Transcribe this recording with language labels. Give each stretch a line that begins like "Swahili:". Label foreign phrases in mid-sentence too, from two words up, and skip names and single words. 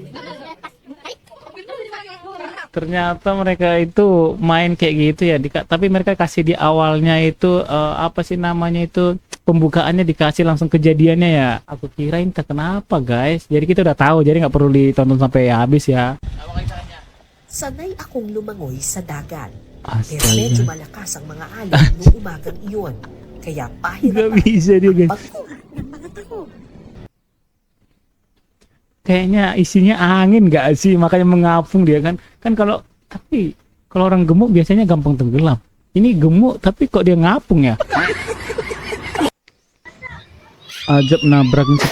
Indonesian: Ternyata mereka itu main kayak gitu ya, tapi mereka kasih di awalnya itu apa sih namanya itu, pembukaannya dikasih langsung kejadiannya ya. Aku kirain tak kenapa guys, jadi kita udah tahu, jadi nggak perlu ditonton sampai habis ya.
Filipino: Sanay akong lumangoy sa dagat. Pero
Indonesian: Astaga,
Filipino: medyo malakas ang mga alon noong umagang iyon. Kaya pahirapan
Indonesian: nggak bisa dia guys.
Filipino: pagkuha ng mga tao.
Indonesian: Kayaknya isinya angin nggak sih, makanya mengapung dia kan. Kan tapi kalau orang gemuk biasanya gampang tenggelam. Ini gemuk tapi kok dia ngapung ya. Ajab nabrakin sepeda.